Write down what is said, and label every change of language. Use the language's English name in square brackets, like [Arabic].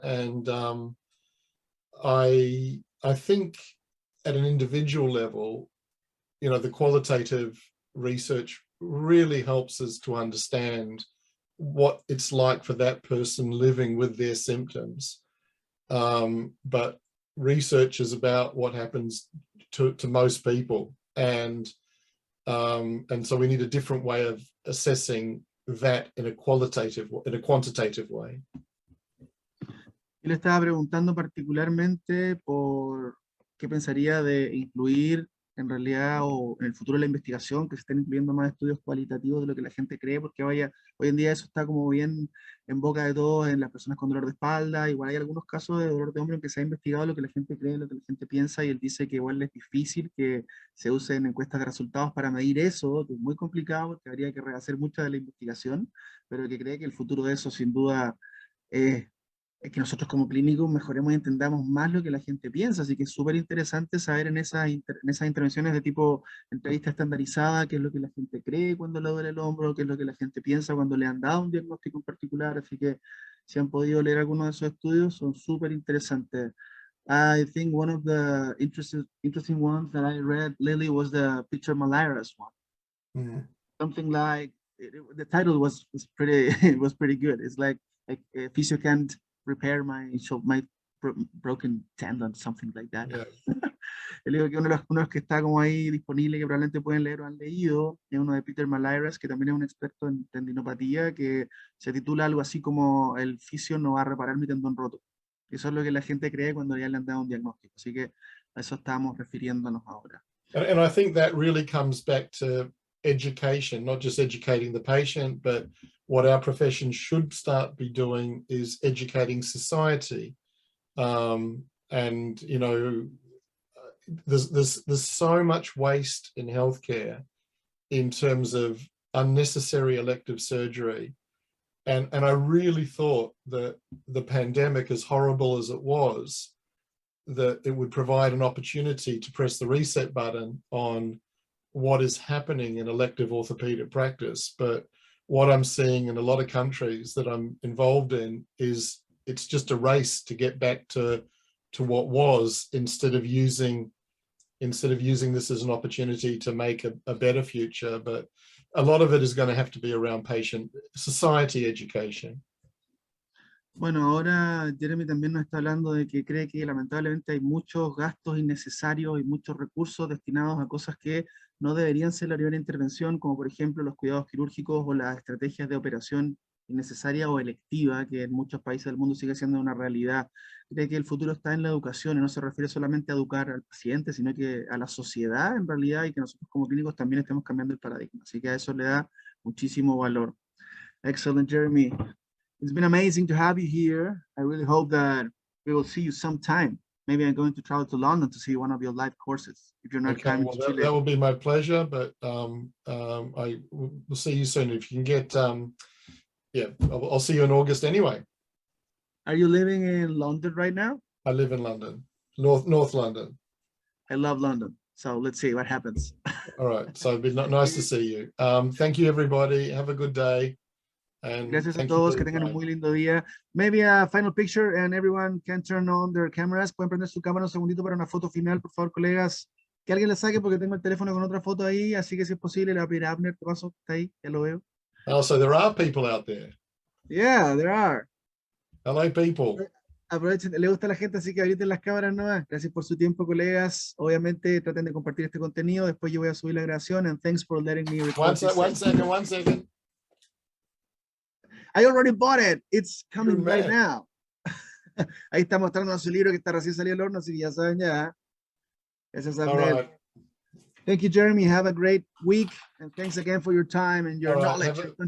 [English] And I think at an individual level, you know, the qualitative research really helps us to understand what it's like for that person living with their symptoms. But research is about what happens to most people. And so we need a different way of assessing that in a quantitative way. [Spanish] Él estaba preguntando particularmente por qué pensaría de incluir en realidad o en el futuro de la investigación, que se estén incluyendo más estudios cualitativos de lo que la gente cree, porque hoy en día eso está como bien en boca de todos en las personas con dolor de espalda. Igual hay algunos casos de dolor de hombro en que se ha investigado lo que la gente cree, lo que la gente piensa, y él dice que igual es difícil que se usen encuestas de resultados para medir eso, que es muy complicado porque habría que rehacer mucha de la investigación, pero que cree que el futuro de eso sin duda es que nosotros como clínicos mejoremos y entendamos más lo que la gente piensa, así que es súper interesante saber en esas intervenciones de tipo entrevista estandarizada qué es lo que la gente cree cuando le duele el hombro, qué es lo que la gente piensa cuando le han dado un diagnóstico en particular, así que si han podido leer algunos de esos estudios son súper interesantes. [English] I think one of the interesting ones that I read lately was the picture malarias one. Mm. Something like, the title was pretty was pretty good. It's like physio can't repair my broken tendon, something like that. Yeah. [Spanish] Le digo que uno de los que está como ahí disponible, que probablemente pueden leer o han leído, es uno de Peter Malairas, que también es un experto en tendinopatía, que se titula algo así como "El fisio no va a reparar mi tendón roto". Eso es lo que la gente cree cuando ya le han dado un diagnóstico. Así que a eso estábamos refiriéndonos ahora. [English] And I think that really comes back to education, not just educating the patient, but what our profession should start be doing is educating society. And you know, there's so much waste in healthcare in terms of unnecessary elective surgery. And I really thought that the pandemic, as horrible as it was, that it would provide an opportunity to press the reset button on what is happening in elective orthopedic practice. But what I'm seeing in a lot of countries that I'm involved in is it's just a race to get back to what was, instead of using this as an opportunity to make a better future. But a lot of it is going to have to be around patient society education. [Spanish] Bueno, ahora Jeremy también nos está hablando de que cree que lamentablemente hay muchos gastos innecesarios y muchos recursos destinados a cosas que no deberían ser la primera intervención, como por ejemplo los cuidados quirúrgicos o las estrategias de operación innecesaria o electiva, que en muchos países del mundo sigue siendo una realidad. Cree que el futuro está en la educación y no se refiere solamente a educar al paciente, sino que a la sociedad en realidad, y que nosotros como clínicos también estemos cambiando el paradigma. Así que a eso le da muchísimo valor. [English] Excellent, Jeremy. It's been amazing to have you here. I really hope that we will see you sometime. Maybe I'm going to travel to London to see one of your live courses. If you're not coming to Chile. That will be my pleasure, but I will see you soon. If you can get, yeah, I'll see you in August anyway. Are you living in London right now? I live in London, North London. I love London. So let's see what happens. All right. So it'd be nice to see you. Thank you, everybody. Have a good day. And [Spanish] gracias a todos, que tengan un muy lindo día. [English] Maybe a final picture and everyone can turn on their cameras. [Spanish] Pueden prender su cámara un segundito para una foto final, por favor, colegas. Que alguien la saque porque tengo el teléfono con otra foto ahí, así que si es posible, le voy a pedir a Abner, ¿qué pasó? Está ahí, ya lo veo. [English] Oh, so there are people out there. Yeah, there are. Hello, people. [Spanish] Aprovechen, le gusta a la gente, así que abriten las cámaras nomás. Gracias por su tiempo, colegas. Obviamente, traten de compartir este contenido. Después yo voy a subir la grabación. [English] And thanks for letting me record. One second. I already bought it. It's coming right now. [Spanish] Ahí está mostrando su libro que está recién salido del horno, así que ya saben ya. Gracias, Abner. [English] Right. Thank you, Jeremy. Have a great week. And thanks again for your time and your knowledge.